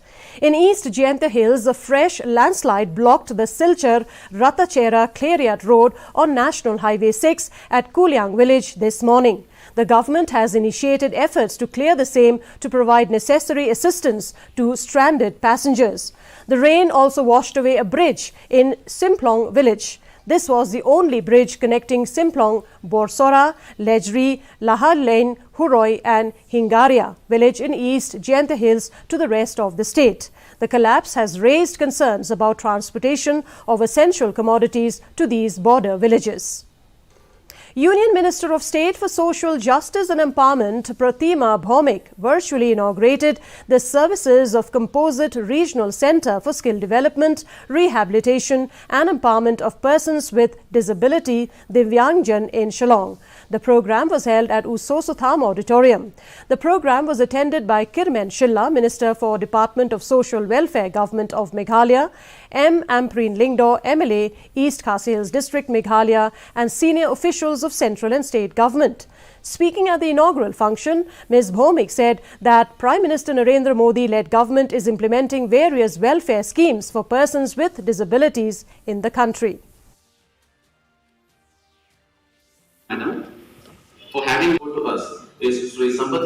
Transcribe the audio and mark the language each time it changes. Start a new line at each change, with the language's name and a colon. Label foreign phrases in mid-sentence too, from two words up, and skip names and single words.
English: In East Jaintia Hills, a fresh landslide blocked the Silchar-Ratachera Clariat Road on National Highway 6 at Kulyang village this morning. The government has initiated efforts to clear the same to provide necessary assistance to stranded passengers. The rain also washed away a bridge in Simplong village. This was the only bridge connecting Simplong, Borsora, Lejri, Lahar Lane, Huroi and Hingaria village in East Jaintia Hills to the rest of the state. The collapse has raised concerns about transportation of essential commodities to these border villages. Union Minister of State for Social Justice and Empowerment Pratima Bhaumik virtually inaugurated the services of Composite Regional Centre for Skill Development, Rehabilitation and Empowerment of Persons with Disability Divyangjan in Shillong. The program was held at Usosotham Auditorium. The program was attended by Kirmen Shilla, Minister for Department of Social Welfare, Government of Meghalaya, M. Ampreen Lingdo, MLA, East Khasi Hills District, Meghalaya, and senior officials of central and state government. Speaking at the inaugural function, Ms. Bhaumik said that Prime Minister Narendra Modi-led government is implementing various welfare schemes for persons with disabilities in the country. For having vote to us is Sri Sampath.